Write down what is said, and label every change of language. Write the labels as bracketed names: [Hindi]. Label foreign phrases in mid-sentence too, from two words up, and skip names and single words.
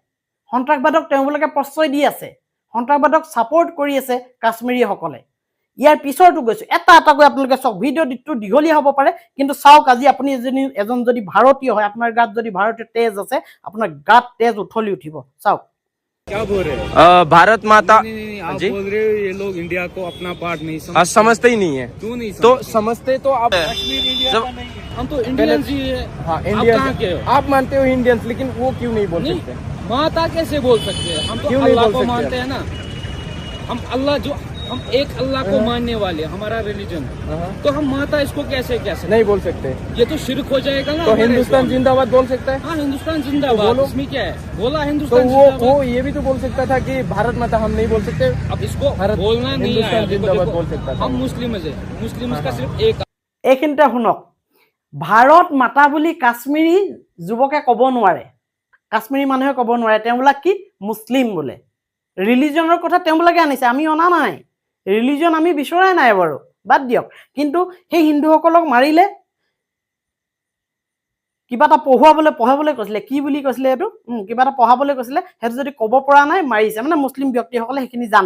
[Assamese] সন্ত্ৰাসবাদক তেওঁলোকে প্ৰশ্ৰয় দি আছে, সন্ত্ৰাসবাদক ছাপোৰ্ট কৰি আছে কাশ্মীৰীসকলে। ইয়াৰ পিছৰটো গৈছোঁ, এটা এটাকৈ আপোনালোকে চাওক, ভিডিঅ'টো দীঘলীয়া হ'ব পাৰে, কিন্তু চাওক, আজি আপুনি এজন যদি ভাৰতীয় হয়, আপোনাৰ গাত যদি ভাৰতীয় তেজ আছে, আপোনাৰ গাত তেজ উঠলি উঠিব। চাওক। [Hindi] क्या बोल रहे हैं? भारत माता नहीं, आप जी बोल रहे हो ये लोग इंडिया को अपना पार्ट नहीं समझते ही नहीं है। क्यों नहीं तो समझते तो आप कश्मीर इंडिया जब- का नहीं है। हम तो इंडियंस ही है। हाँ आप इंडियन कहाँ के हो? आप मानते हो इंडियंस, लेकिन वो क्यों नहीं बोल नहीं, सकते? माता कैसे बोल सकते हैं? हम तो क्यों नहीं अल्लाह बोल को सकते? मानते हैं ना। हम एक अल्लाह को मानने वाले, हमारा रिलीजन, हाँ। तो हम माता इसको कैसे कह सकते? नहीं बोल सकते। ये तो शिरक हो जाएगा ना। तो हमारे हिंदुस्तान इस्लाम में। जिंदाबाद बोल सकता है। हाँ, हिंदुस्तान जिंदाबाद, बोलो। इसमें क्या है? बोला तो हिंदुस्तान वो जिंदाबाद। ये भी तो बोल सकता था कि भारत माता हम नहीं बोल सकते। अब इसको भारत- बोलना नहीं हिंदुस्तान आया। देखो, जिंदाबाद देखो, बोल सकता था। हम मुस्लिम है, मुस्लिम का हाँ, सिर्फ एक [Assamese] এইখিনিতে শুনক, ভাৰত মাতা বুলি কাশ্মীৰী যুৱকে ক'ব নোৱাৰে, কাশ্মীৰী মানুহে ক'ব নোৱাৰে, তেওঁবিলাক কি মুছলিম বোলে। ৰিলিজনৰ কথা তেওঁবিলাকে আনিছে, আমি অনা নাই। ৰিলিজন আমি বিচৰাই নাই বাৰু, বাদ দিয়ক। কিন্তু সেই হিন্দুসকলক মাৰিলে, কিবা এটা পঢ়াবলৈ কৈছিলে, কি বুলি কৈছিলে এইটো, কিবা এটা পঢ়াবলৈ কৈছিলে, সেইটো যদি ক'ব পৰা নাই মাৰিছে, মানে মুছলিম ব্যক্তিসকলে সেইখিনি জানে।